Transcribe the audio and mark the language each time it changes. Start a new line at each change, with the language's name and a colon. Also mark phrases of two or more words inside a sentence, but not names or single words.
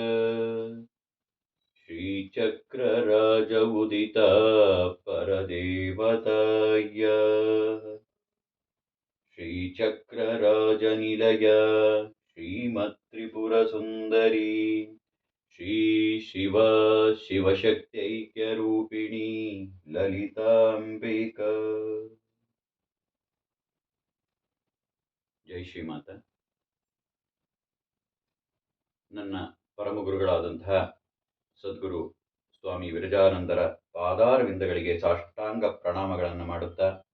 Sanskrit: श्रीचक्रराज उदिता परदेवताय श्रीचक्रराजनिलया श्रीमत्त्रिपुरसुन्दरी श्रीशिव शिवशक्त्यैक्यरूपिणी ललितांबिका।
Kannada: ಜೈ ಶ್ರೀಮಾತ. ನನ್ನ ಪರಮಗುರುಗಳಾದಂತಹ ಸದ್ಗುರು ಸ್ವಾಮಿ ವಿರಜಾನಂದರ ಪಾದಾರವಿಂದಗಳಿಗೆ ಸಾಷ್ಟಾಂಗ ಪ್ರಣಾಮಗಳನ್ನು ಮಾಡುತ್ತಾ,